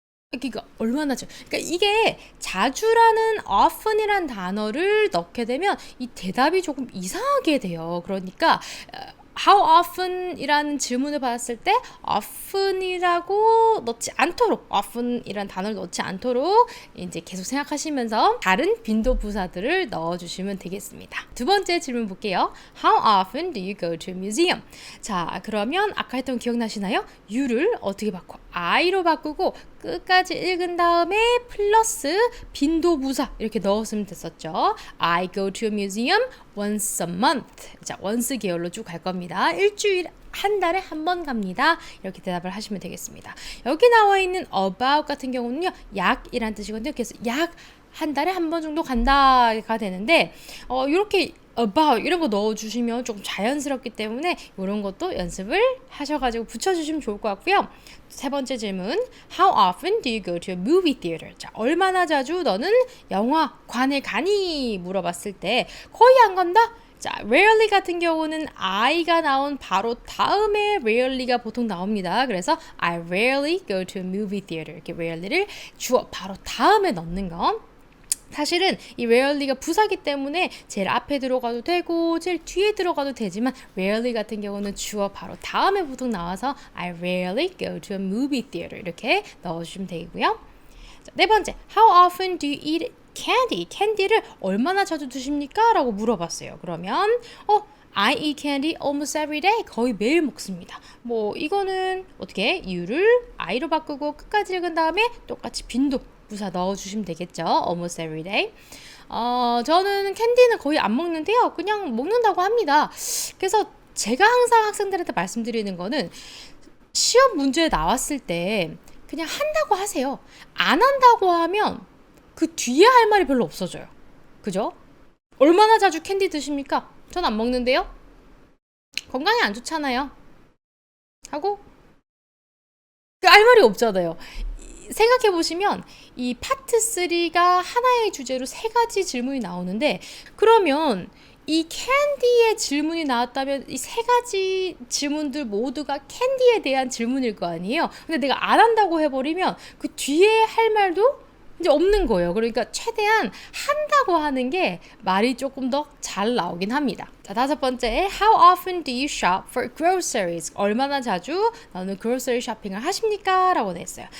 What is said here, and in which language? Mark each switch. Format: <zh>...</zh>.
<ko>그러니까 얼마나 자주. 그러니까 이게 자주라는 often이란 단어를 넣게 되면 이 대답이 조금 이상하게 돼요. 그러니까</ko> <en>How often</en> <ko>이라는 질문을 받았을 때 often이라고 넣지 않도록 often이라는 단어를 넣지 않도록 이제 계속 생각하시면서 다른 빈도부사들을 넣어주시면 되겠습니다. 두 번째 질문 볼게요.</ko> <en>How often do you go to a museum?</en> <ko>자, 그러면 아까 했던 기억나시나요? you를 어떻게 바꿔? I로 바꾸고 끝까지 읽은 다음에 플러스 빈도부사 이렇게 넣었으면 됐었죠.</ko> <en>I go to a museum once a month.</en> <ko>자, once 계열로 쭉 갈 겁니다. 일주일 한 달에 한 번 갑니다. 이렇게 대답을 하시면 되겠습니다. 여기 나와 있는 about 같은 경우는요. 약이란 뜻이거든요. 그래서 약 한 달에 한 번 정도 간다가 되는데 이렇게 about 이런 거 넣어주시면 조금 자연스럽기 때문에 이런 것도 연습을 하셔가지고 붙여주시면 좋을 것 같고요. 세 번째 질문</ko> <en>How often do you go to a movie theater?</en> <ko>자, 얼마나 자주 너는 영화관에 가니? 물어봤을 때 거의 안 간다? 자, rarely 같은 경우는 I가 나온 바로 다음에 rarely가 보통 나옵니다. 그래서</ko> <en>I rarely go to a movie theater</en> <ko>이렇게 rarely를 주어 바로 다음에 넣는 거 사실은 이 rarely가 부사기 때문에 제일 앞에 들어가도 되고 제일 뒤에 들어가도 되지만 rarely 같은 경우는 주어 바로 다음에 보통 나와서 I rarely go to a movie theater 이렇게 넣어주시면 되고요. 자, 네 번째,</ko> <en>How often do you eat candy?</en> <ko>캔디를 얼마나 자주 드십니까? 라고 물어봤어요. 그러면</ko> <en>I eat candy almost every day.</en> <ko>거의 매일 먹습니다. 이거는 어떻게 you를 I로 바꾸고 끝까지 읽은 다음에 똑같이 빈도 부사 넣어주시면 되겠죠.</ko> <en>Almost every day.</en> <ko>저는 캔디는 거의 안 먹는데요. 그냥 먹는다고 합니다. 그래서 제가 항상 학생들한테 말씀드리는 거는 시험 문제에 나왔을 때 그냥 한다고 하세요. 안 한다고 하면 그 뒤에 할 말이 별로 없어져요. 그죠? 얼마나 자주 캔디 드십니까? 전 안 먹는데요. 건강에 안 좋잖아요. 하고 할 말이 없잖아요. 생각해 보시면 이 파트 3가 하나의 주제로 세 가지 질문이 나오는데 그러면 이 캔디의 질문이 나왔다면 이 세 가지 질문들 모두가 캔디에 대한 질문일 거 아니에요. 근데 내가 안 한다고 해버리면 그 뒤에 할 말도 이제 없는 거예요. 그러니까 최대한 한다고 하는 게 말이 조금 더 잘 나오긴 합니다. 자, 다섯 번째,</ko> <en>How often do you shop for groceries?</en> <ko>얼마나 자주 너는 grocery 쇼핑을 하십니까? 라고 냈어요.</ko>